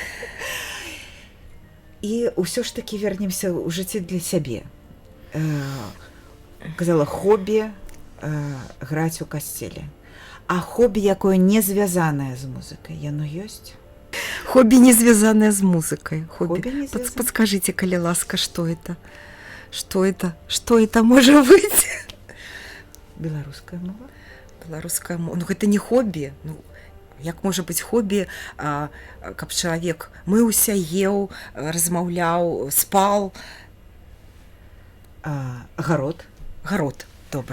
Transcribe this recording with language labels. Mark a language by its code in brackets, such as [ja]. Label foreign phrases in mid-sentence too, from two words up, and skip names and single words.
[be] І ўсё ж такі вернемся ў жыцці для сябе. Казала, хобі граць у касцеле. А хобі, якое не звязанае з музыкай, яно ёсць? Хобі не звязанае з музыкай. [ru] Подскажите, [be] калі ласка, што [ru] это? Что это может быть? [be] Беларуская мова? Беларуская мова. Ну, гэта не хобі. Ну, як можа быць хобі, каб чалавек мыўся, еў, размаўляў, спал? Гарод? Гарод, добра.